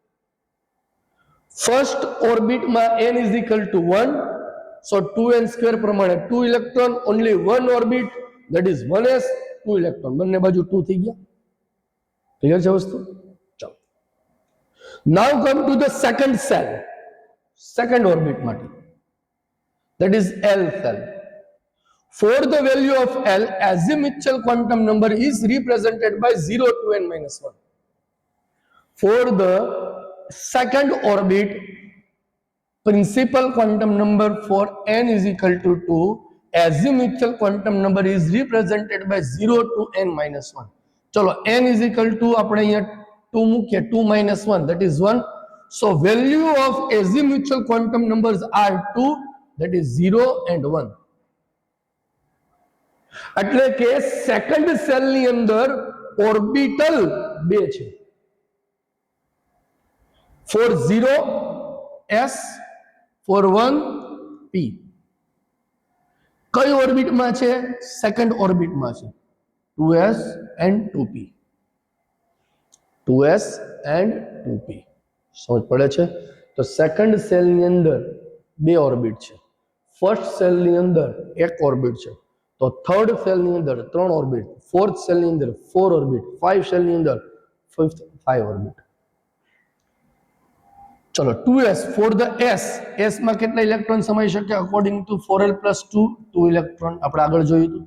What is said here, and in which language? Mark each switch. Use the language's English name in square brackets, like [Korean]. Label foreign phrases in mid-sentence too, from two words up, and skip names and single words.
[Gujarati] ફર્સ્ટ ઓર્બિટમાં [English] n is equal to 1. So 2n square પ્રમાણે 2 electron, only 1 orbit that is 1s. [Gujarati] 2 ઇલેક્ટ્રોન બંને બાજુ 2 થઈ ગયા. ક્લિયર છે વસ્તુ? [English] ચાલો now come to the second shell, second orbit માટે, that is l cell. For the value of l, azimuthal quantum number is represented by 0 to n minus 1. For the second orbit, principal quantum number for n is equal to 2, azimuthal quantum number is represented by 0 to n minus 1. [Gujarati] ચલો [English] n is equal to [Gujarati] આપણે અહીંયા 2 મૂકીએ, [English] 2 minus 1 that is 1. So value of azimuthal quantum numbers are 2, that is 0 and 1. [Gujarati] એટલે કે [English] second shell [Gujarati] ની અંદર ઓર્બિટલ 2 છે. [English] for 0 s, for 1 p. [Gujarati] કઈ ઓર્બિટમાં છે? સેકન્ડ ઓર્બિટમાં છે. [English] 2s and 2p. 2s and 2p. [Gujarati] સમજ પડે છે? તો [English] second shell [Gujarati] ની અંદર 2 ઓર્બિટ છે. [English] first shell [Gujarati] ની અંદર 1 ઓર્બિટ છે. તો [English] third shell [Gujarati] ની અંદર 3 ઓર્બિટ, [English] fourth shell [Gujarati] ની અંદર 4 ઓર્બિટ, 5 સેલ ની અંદર 5 ઓર્બિટ. ચલો [English] 2s for the s [Gujarati] માં કેટલા ઇલેક્ટ્રોન સમાઈ શકે [English] according to 4l + 2 2 electron [Gujarati] આપણે આગળ જોયું હતું.